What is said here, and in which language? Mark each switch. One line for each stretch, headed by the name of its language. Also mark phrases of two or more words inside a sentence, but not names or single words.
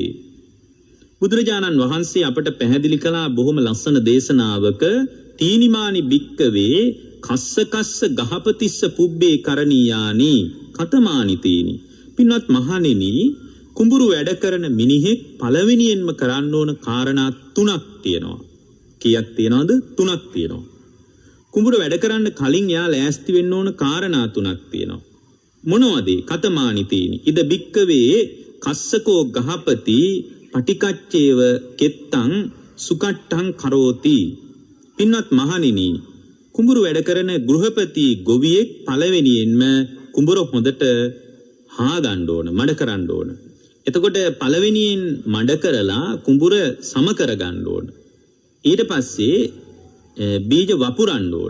Sinhala: බුදුරජාණන් වහන්සේ අපට පැහැදිලි කළා බොහොම ලස්සන දේශනාවක
Pali: තීනිමානි භික්කවේ කස්ස කස්ස ගහපතිස්ස පුබ්බේ කරණීයානි කතමානි තීනි.
Sinhala: පින්වත් මහණෙනි කුඹුරු වැඩ කරන මිනිහෙක් පළවෙනියෙන්ම කරන්න ඕන කාරණා 3ක් තියෙනවා. කීයක් තියෙනවද? 3ක් තියෙනවා. කුඹුර වැඩ කරන්න කලින් යා ලෑස්ති වෙන්න ඕන කාරණා තුනක් තියෙනවා. මොනවද?
Pali: කතමානි තීනි. ඉද බික්කවේ කස්සකෝ ගහපති පටිකච්චේව කෙත්තං සුකට්ටං කරෝති.
Sinhala: පින්වත් මහණෙනි, කුඹුරු වැඩ කරන ගෘහපති ගොවියෙක් පළවෙනියෙන්ම කුඹුර හොඳට හාගන්න ඕන, මඩ කරන්න ඕන. එතකොට පළවෙනියෙන් මඩ කරලා කුඹුර සම කරගන්න ඕන. ඊට පස්සේ බීජ වපුරන්න ඕන.